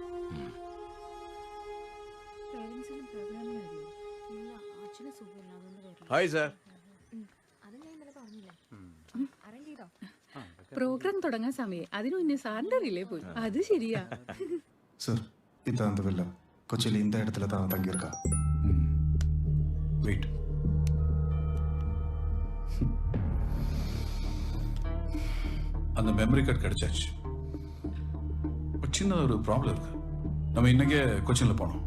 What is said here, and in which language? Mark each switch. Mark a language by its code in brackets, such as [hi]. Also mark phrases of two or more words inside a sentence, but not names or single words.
[en] hi sir. [ml] പ്രോഗ്രാം തുടങ്ങാൻ സമയം അതിനു മുന്നേ സാറിന്റെ റിലേ പോയി. അത് ശരിയാ സർ. ഇതാ [ta] அந்த villa கொச்சியில் இந்த இடத்துல தான் தங்கியிருக்கா. வெயிட். அந்த [en] memory card [ta] கிடைச்சாச்சு. சின்ன ஒரு ப்ராப்ளம் இருக்கு. நம்ம இன்னைக்கே கொச்சின்ல போனோம்.